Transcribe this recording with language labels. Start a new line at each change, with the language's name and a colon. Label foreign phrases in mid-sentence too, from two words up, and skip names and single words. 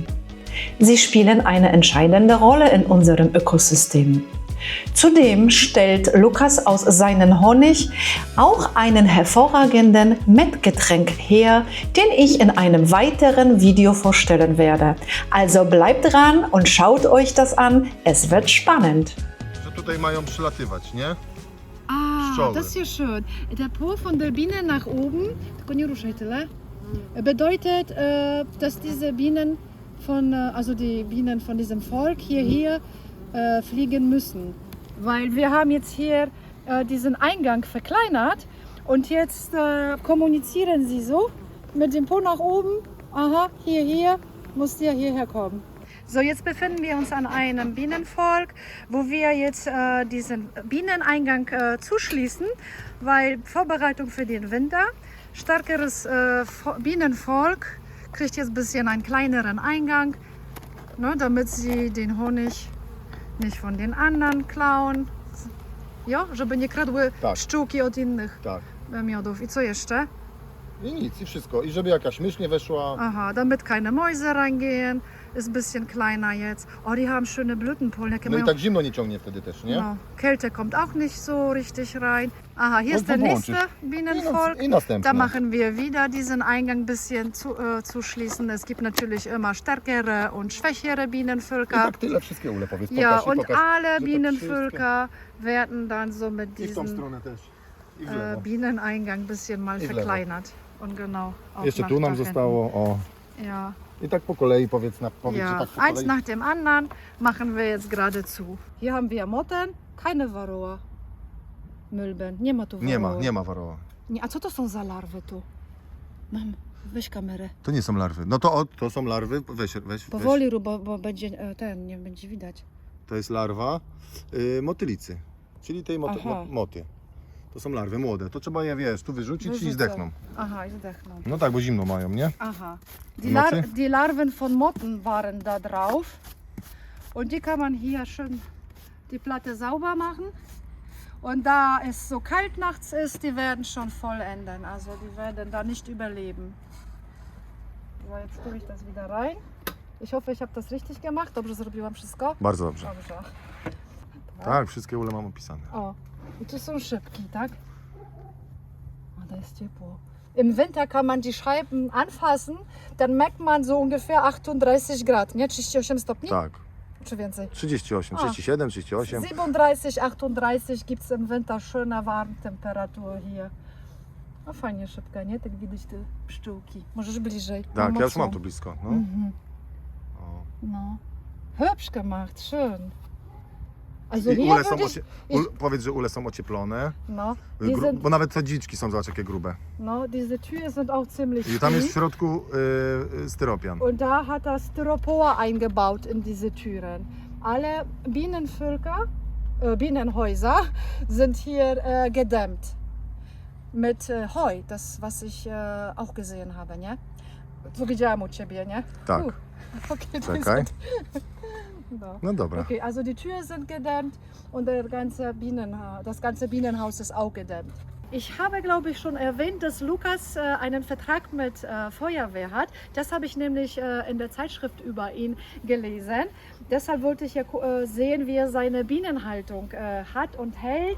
German: Sie spielen eine entscheidende Rolle in unserem Ökosystem. Zudem stellt Lukas aus seinem Honig auch einen hervorragenden Mettgetränk her, den ich in einem weiteren Video vorstellen werde. Also bleibt dran und schaut euch das an, es wird spannend.
Polish: Że tutaj mają przylatywać, nie?
German: Ah, das ist ja schön. Der Po von der Biene nach oben,
Polish: tylko nie ruszaj tyle,
German: bedeutet, dass diese Bienen also die Bienen von diesem Volk hierher fliegen müssen. Weil wir haben jetzt hier diesen Eingang verkleinert und jetzt kommunizieren sie so mit dem Po nach oben. Aha, hier muss der hierher kommen. So, jetzt befinden wir uns an einem Bienenvolk, wo wir jetzt diesen Bieneneingang zuschließen, weil Vorbereitung für den Winter, stärkeres Bienenvolk kriegt jetzt ein bisschen einen kleineren Eingang, ne, damit sie den Honig nicht von den anderen klauen. Jo,
Polish: żeby nie kradły pszczółki od innych miodów. I co jeszcze? I nic, i wszystko. I żeby jakaś mysz nie weszła.
German: Aha, damit keine Mäuse reingehen. Ist ein bisschen kleiner jetzt. Oh, die haben schöne Blütenpollen.
Polish: No i tak zimno nie ciągnie wtedy też, nie? No,
German: Kälte kommt auch nicht so richtig rein. Aha, hier ist der nächste Bienenvolk.
Polish: I następne.
German: Da machen wir wieder diesen Eingang ein bisschen zuschließen. Es gibt natürlich immer stärkere und schwächere
Polish: I
German: Bienenvölker.
Polish: tak tyle, wszystkie ule powiedz.
German: Ja,
Polish: Pokaż,
German: und
Polish: pokaż,
German: alle
Polish: że tak
German: Bienenvölker werden dann so mit
Polish: wszystko. I w tą
German: diesem
Polish: stronę też. I w lewo.
German: Bieneneingang ein bisschen mal
Polish: I w lewo.
German: verkleinert. Und genau. auch
Polish: Jeszcze
German: nach
Polish: tu nam
German: da
Polish: zostało, o.
German: hinten. Ja.
Polish: I tak po kolei powiedz, że
German: Ja,
Polish: tak po
German: eins
Polish: kolei.
German: nach dem anderen machen wir jetzt gerade zu. Hier haben wir Motten, keine Varroa. Milben,
Polish: nie ma tu Varroa. Nie ma waroła. Nie, a co to są za larwy tu? Mam, weź kamerę. To nie są larwy. No to są larwy, weź. Powoli rób, bo będzie nie będzie widać. To jest larwa motylicy, czyli tej Aha. moty. To są larwy młode, to trzeba je, wiesz, tu wyrzucić i Wyrzucę. zdechną. Aha, i zdechną. No tak, bo zimno mają, nie? Aha. Nocy?
German: Die Larven von Motten waren da drauf. Und die kann man hier schön die Platte sauber machen. Und da es so kalt nachts ist, die werden schon vollenden. Also die werden da nicht überleben. So, jetzt tue ich das wieder rein. Ich hoffe, ich habe das richtig gemacht.
Polish: Dobrze zrobiłam wszystko? Bardzo dobrze. Dobrze. Tak, wszystkie ule mam opisane. O, i tu są szybki, tak?
German: Oh, da ist ciepło. Im Winter kann man die Scheiben anfassen, dann merkt man so ungefähr 38 Grad,
Polish: nie? 38 stopni? Tak. Czy więcej? 38, A. 37, 38.
German: 37, 38 gibt es im Winter schöne Warmtemperatur hier.
Polish: No fajnie szybka, nie? Tak widać te pszczółki. Możesz bliżej. Tak, ja już mocno. mam tu blisko. No. Mhm. O. No.
German: Hübsch gemacht, schön. Also
Polish: I
German: hier
Polish: ule są
German: würde ich,
Polish: powiedz, że ule są ocieplone.
German: no, die sind,
Polish: Bo nawet te dziczki są, zobacz jakie grube.
German: no, diese Türen sind auch ziemlich
Polish: I tam jest w
German: tief.
Polish: środku styropian.
German: Und da hat er Styropor eingebaut in diese Türen. Alle Bienenvölker, Bienenhäuser sind hier gedämmt. Mit Heu, das was ich auch gesehen habe, nie?
Polish: So widziałam u ciebie, nie? Tak.
German: Okay, die
Polish: Czekaj.
German: sind, no.
Polish: No dobra.
German: Okay, also die Türen sind gedämmt und das ganze Bienenhaus ist auch gedämmt. Ich habe, glaube ich, schon erwähnt, dass Lukas einen Vertrag mit Feuerwehr hat. Das habe ich nämlich in der Zeitschrift über ihn gelesen. Deshalb wollte ich ja sehen, wie er seine Bienenhaltung hat und hält.